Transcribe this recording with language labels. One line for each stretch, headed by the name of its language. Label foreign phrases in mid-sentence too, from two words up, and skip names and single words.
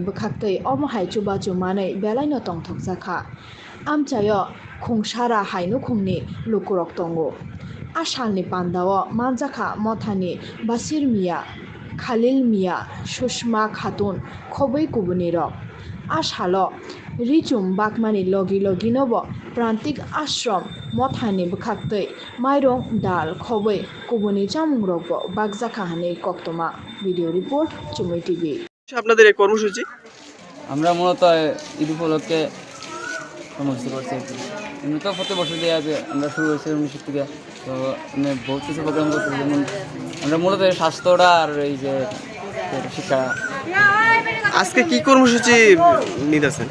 Kok Borok: bwkhaktwi omohai chubachu manui belai no tongthokjaka amchaio khungsara hainoukhungni lukurok tongo asalni pandao manjaka mothani Basir Mia Khalil Mia Sushma Khatun khobui kubuni rok asalo richum bakmani logi logi nobo prantik ashram mothani bwkhaktwi mairong dal khobui kubuni chamung rokbo bakjaka hinui koktoma
English: video report
Kok Borok: Chumui TV।
Bangla: আপনাদের এই কর্মসূচি আমরা মূলত ঈদ উপলক্ষে কর্মসূচি করছি এমনি তো প্রতি বছর দিয়ে আমরা শুরু হয়েছি 19 থেকে তো আমি বহুত কিছু প্রোগ্রাম করছি যেমন আমরা মূলত স্বাস্থ্যটা আর এই যে শিক্ষা। আজকে কি কর্মসূচি নিতেছেন?